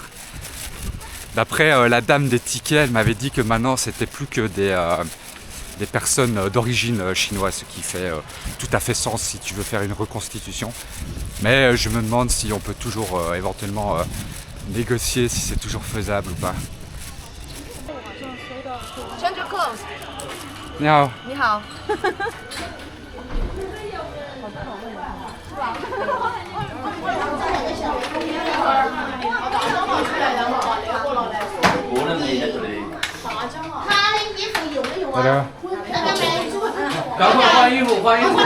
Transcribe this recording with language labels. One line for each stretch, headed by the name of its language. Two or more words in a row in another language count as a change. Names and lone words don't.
French: D'après la dame des tickets, elle m'avait dit que maintenant c'était plus que des personnes d'origine chinoise, ce qui fait tout à fait sens si tu veux faire une reconstitution. Mais je me demande si on peut toujours éventuellement négocier, si c'est toujours faisable ou pas.
Chinese: 你好. 你好. Hello. 赶快换衣服，换衣服。